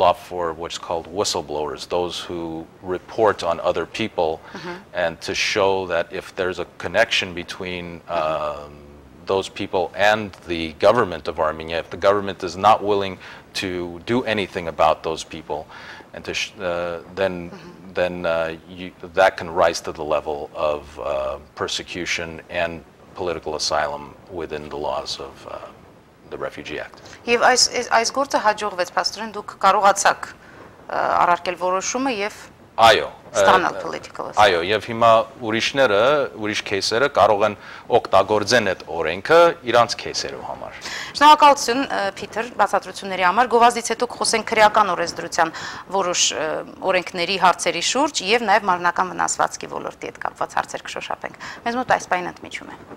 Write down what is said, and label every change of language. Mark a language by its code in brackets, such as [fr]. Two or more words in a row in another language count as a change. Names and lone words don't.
[en] law for what's called whistleblowers, those who report on other people, and to show that if there's a connection between those people and the government of Armenia, if the government is not willing to do anything about those people, and to then that can rise to the level of persecution and political asylum within the laws of the Refugee Act. [hy] Եվ այս գործը հաջողվեց, պաստորեն, դուք կարողացաք առարկել որոշումը եւ ստանալ [en] political asylum. [hy] Այո, եւ հիմա ուրիշ кейսերը կարող են օգտագործեն այդ օրենքը իրանց кейսերով համար։ Շնորհակալություն Փիթեր բացատրությունների համար։ Գովազդից հետո կխոսենք քրեական օրենսդրության որոշ օրենքների հարցերի շուրջ եւ նաեւ մարմնական վնասվածքի ոլորտի հետ կապված հարցեր կշոշափենք։ Մեզ մոտ այս պայն ընդմիջում է։